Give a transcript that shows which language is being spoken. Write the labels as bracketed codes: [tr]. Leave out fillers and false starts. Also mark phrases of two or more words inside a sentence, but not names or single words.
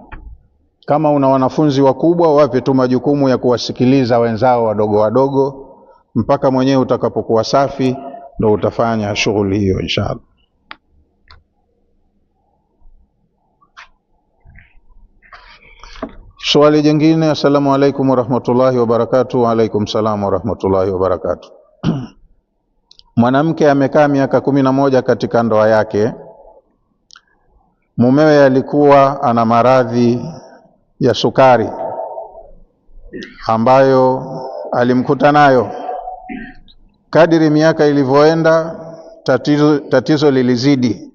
[sw] Kama una wanafunzi wakubwa, wape tu majukumu ya kuwasikiliza wenzao wadogo wadogo mpaka mwenyewe utakapokuwa safi, ndio utafanya shughuli hiyo inshallah. Swali jingine. [ar] السلام عليكم ورحمة الله وبركاته. وعليكم السلام ورحمة الله وبركاته. [sw] Mwanamke amekaa miaka 11 katika ndoa yake. Mumewe alikuwa ana maradhi ya sukari ambayo alimkuta nayo. Kadiri miaka ilivyoenda, tatizo lilizidi.